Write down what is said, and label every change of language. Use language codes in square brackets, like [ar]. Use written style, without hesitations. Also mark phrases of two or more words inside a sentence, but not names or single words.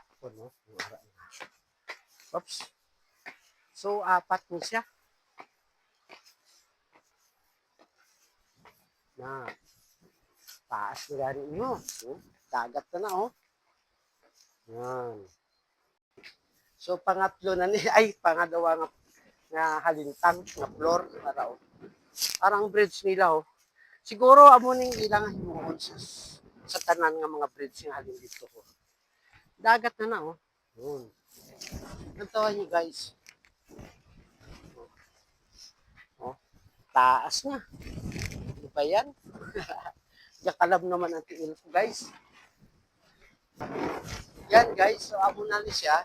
[hil] Puno. Oops. So, apat mo siya. Na. Taas na gani nyo. Dagat na na, oh. Yan. So, pangatlo na ni, ay, pangadawa nga halintang, nga floor. Para, oh. Parang bridge nila, oh. Siguro, amo ning ilang himuon sa tanan nga mga bridge nga halin dito, oh. Dagat na na, oh. Yun. Nantawa nyo, guys. Oh. Taas na. Di ba yan? Yakalam naman ang tiil ko, guys. Yan, guys. So, amo na ni siya.